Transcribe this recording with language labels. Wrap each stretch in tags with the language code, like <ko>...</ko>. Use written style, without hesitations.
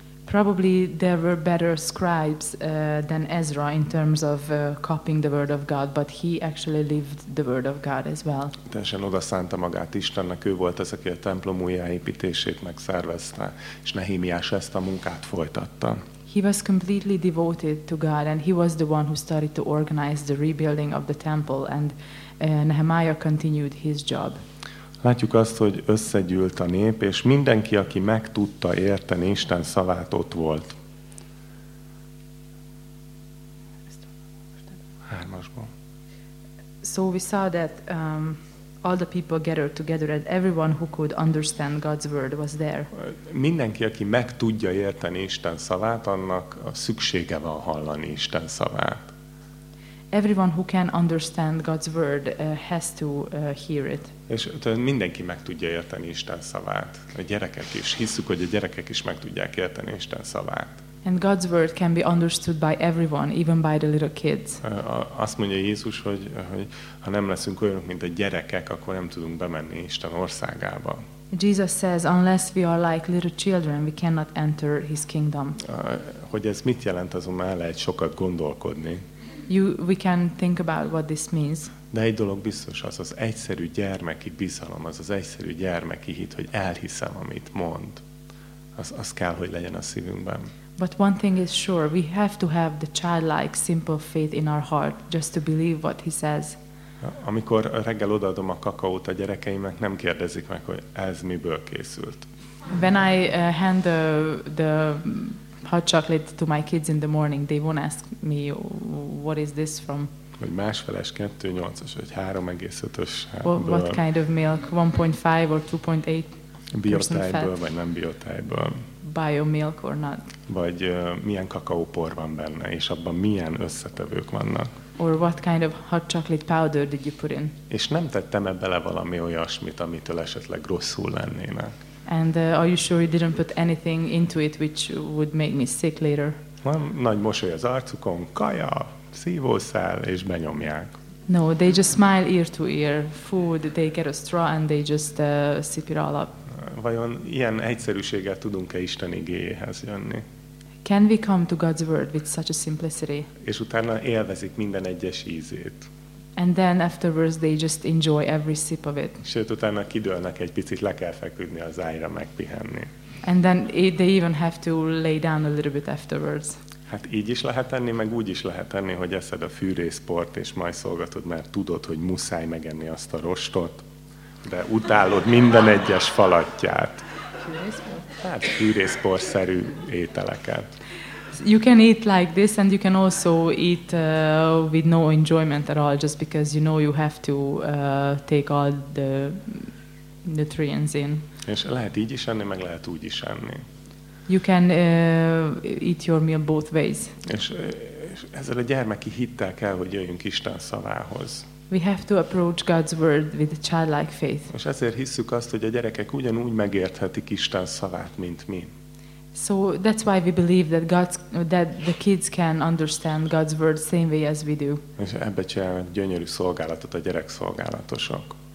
<en>Probably there were better scribes than Ezra in terms of copying the word of God, but he actually lived the word of God as well.</en> <hu>Teljesen odaszánta magát Istennek, ő volt az, aki a templom újjáépítését megszervezte, és Nehémiás ezt a munkát folytatta.</hu> <en>He was completely devoted to God, and he was the one who started to organize the rebuilding of the temple, and Nehemiah continued his job.</en> <hu>Látjuk azt, hogy összegyűlt a nép, és mindenki, aki meg tudta érteni Isten szavát, ott volt. Hármasból.</hu> <en>So we saw that all the people gathered together, and everyone who could understand God's word was there.</en> <hu>Mindenki, aki meg tudja érteni Isten szavát, annak szüksége van hallani Isten szavát.</hu> <en>Everyone who can understand God's word has to hear it.</en> <hu>És mindenki meg tudja érteni Isten szavát. A gyerekek is. Hisszük, hogy a gyerekek is meg tudják érteni Isten szavát.</hu> <en>And God's word can be understood by everyone, even by the little kids.</en> <hu>Azt mondja Jézus, hogy ha nem leszünk olyanok, mint a gyerekek, akkor nem tudunk bemenni Isten országába.</hu> <en>Jesus says, unless we are like little children, we cannot enter his kingdom.</en> <hu>Hogy ez mit jelent, azon már lehet sokat gondolkodni.</hu> <en>We can think about what this means.</en> <hu>De egy dolog biztos, az az egyszerű gyermeki bizalom, az az egyszerű gyermeki hit, hogy elhiszem, amit mond. Az kell, hogy legyen a szívünkben.</hu> <en>But one thing is sure, we have to have the childlike, simple faith in our heart, just to believe what he says.</en> <hu>Amikor reggel odaadom a kakaót a gyerekeimnek, nem kérdezik meg, hogy ez miből készült.</hu> <en>When I hand the hot chocolate to my kids in the morning, they won't ask me, what is this from?</en> <hu>Vagy másfeles, 2.8-os, vagy 3.5-ös.</hu> <en>What kind of milk? 1.5 or 2.8?</en> <hu>Biotejből, vagy nem biotejből.</hu> <en>Bio milk or not.</en> <hu>Vagy milyen kakaópor van benne, és abban milyen összetevők vannak.</hu> <en>Or what kind of hot chocolate powder did you put in?</en> <hu>És nem tettem bele valami olyasmit, amitől esetleg rosszul lennének.</hu> <en>And are you sure you didn't put anything into it which would make me sick later?</en> <hu>Nagy mosoly az arcukon, kaja, szívószál, és benyomják.</hu> <en>No, they just smile ear to ear. Food, they get a straw and they just sip it all up.</en> <hu>Vajon ilyen egyszerűséggel tudunk-e Isten igéhez jönni?</hu> <en>Can we come to God's word with such a simplicity?</en> <hu>És utána élvezik minden egyes ízét.</hu> <en>And then afterwards they just enjoy every sip of it.</en> <hu>Sőt, utána kidőlnek egy picit, le kell feküdni az ágyra megpihenni.</hu> <en>And then they even have to lay down a little bit afterwards.</en> <hu>Hát így is lehet enni, meg úgy is lehet enni, hogy eszed a fűrészport és majszolgatod, mert tudod, hogy muszáj megenni azt a rostot, de utálod minden egyes falatját. Hát fűrészporszerű ételeket.</hu> <en>You can eat like this and you can also eat with no enjoyment at all just because you know you have to take all the nutrients in.</en> <hu>És lehet így is enni, meg lehet úgy is enni.</hu> <en>You can eat your meal both ways.</en> <hu>És ezzel a gyermeki hittel kell, hogy jöjjünk Isten szavához.</hu> <en>We have to approach God's word with a childlike faith.</en> <hu>És ezért hisszük azt, hogy a gyerekek ugyanúgy megérthetik Isten szavát, mint mi.</hu> <en>So that's why we believe that God's, that the kids can understand God's word same way as we do.</en> <hu>És ebbe csinálnak gyönyörű szolgálatot a gyerek szolgálatosok.</hu>